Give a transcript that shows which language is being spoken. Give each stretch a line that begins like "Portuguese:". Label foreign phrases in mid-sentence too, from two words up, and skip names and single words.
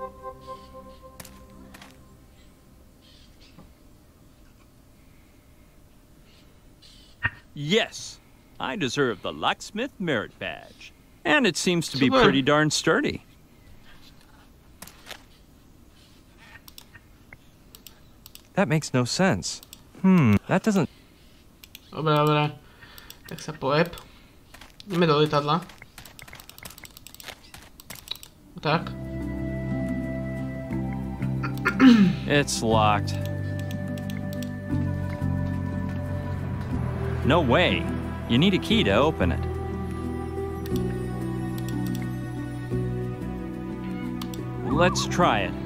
English: Yes, I deserve the locksmith merit badge. And it seems to be pretty darn sturdy. That makes no sense. That doesn't...
Slovak: Dobre, dobre. Tak sa pojeb. Ideme do lietadla. Tak.
English: It's locked. No way. You need a key to open it. Let's try it.